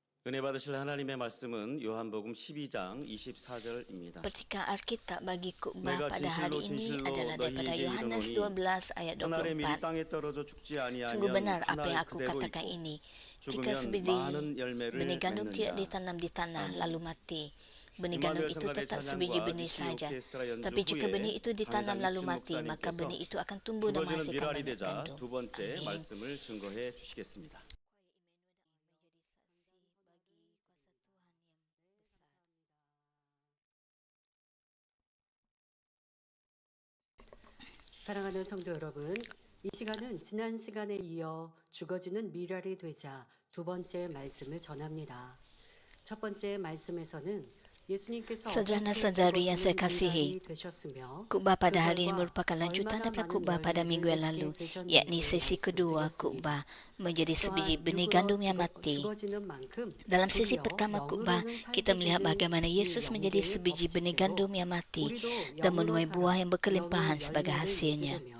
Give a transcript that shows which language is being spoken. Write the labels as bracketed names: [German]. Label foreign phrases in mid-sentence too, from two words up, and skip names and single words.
[Korean] 은혜 받으실 하나님의 말씀은 요한복음 12장 24절입니다. [Indonesian] Pertikaan Alkitab bagi khotbah [Korean] 내가 [Indonesian] pada hari ini [Korean] 진실로 [Indonesian] adalah daripada [Korean] 너희에게 [Indonesian] Yohanes [Korean] 이르노니 [Indonesian] 12 ayat [Korean] 하늘의 밀이 [Indonesian] 24. [Korean] 땅에 떨어져 죽지 [Indonesian] Sungguh benar [Korean] 아니하면 [Indonesian] apa yang [Korean] 하늘 [Indonesian] aku [Korean] 그대로 [Indonesian] katakan [Korean] 있고 [Indonesian] ini. [Korean] 죽으면 [Indonesian] Jika sebiji [Korean] 많은 열매를 [Indonesian] benih gandum tidak [Korean] 맺느니라. [Indonesian] ditanam di tanah [Korean] 아멘. [Indonesian] lalu mati, benih gandum itu [Korean] 임마누엘 [Indonesian] tetap [Korean] 성가대 [Indonesian] sebiji [Korean] 찬양과 [Indonesian] benih [Korean] 미신 [Indonesian] saja. [Korean] 오케스트라 연주 [Indonesian] Tapi jika benih [Korean] 후에 [Indonesian] itu ditanam [Korean] 강의장 [Indonesian] lalu [Korean] 이춘 [Indonesian] mati, maka [Korean] 목사님께서 [Indonesian] benih itu akan tumbuh dan [Korean] 죽어지는 [Indonesian] menghasilkan [Korean] 밀알이 [Indonesian] banyak [Korean] 되자 [Indonesian] gandum. [Korean] 두 번째 [Indonesian] Amin. [Korean] 말씀을 증거해 주시겠습니다. 사랑하는 성도 여러분, 이 시간은 지난 시간에 이어 죽어지는 밀알이 되자 두 번째 말씀을 전합니다. 첫 번째 말씀에서는 예수님께서 [Indonesian] Saudara-saudari yang saya kasihi, [Korean] 되셨으며 [Indonesian] khotbah pada hari ini merupakan lanjutan daripada khotbah pada minggu yang lalu, yakni sesi kedua khotbah menjadi sebiji benih gandum yang mati. Dalam sesi pertama khotbah, kita melihat bagaimana Yesus menjadi sebiji benih gandum yang mati dan menuai buah yang berkelimpahan sebagai hasilnya.